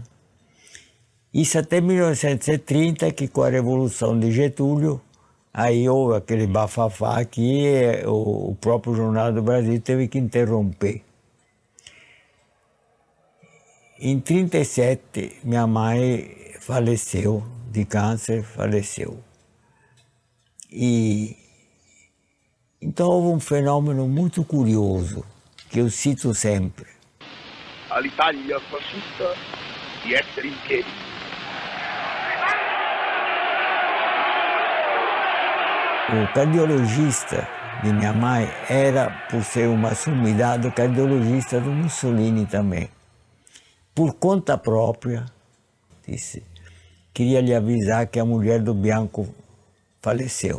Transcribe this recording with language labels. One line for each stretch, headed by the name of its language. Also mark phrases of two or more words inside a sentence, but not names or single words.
Portuguese: Isso até 1930, que com a Revolução de Getúlio, aí houve aquele bafafá que o próprio Jornal do Brasil teve que interromper. Em 1937, minha mãe faleceu de câncer, faleceu. E então houve um fenômeno muito curioso, que eu cito sempre.
Italian: All'Italia fascista di essere in piedi.
Portuguese: O cardiologista de minha mãe era, por ser uma sumidade, cardiologista do Mussolini também. Por conta própria, disse, queria lhe avisar que a mulher do Bianco faleceu.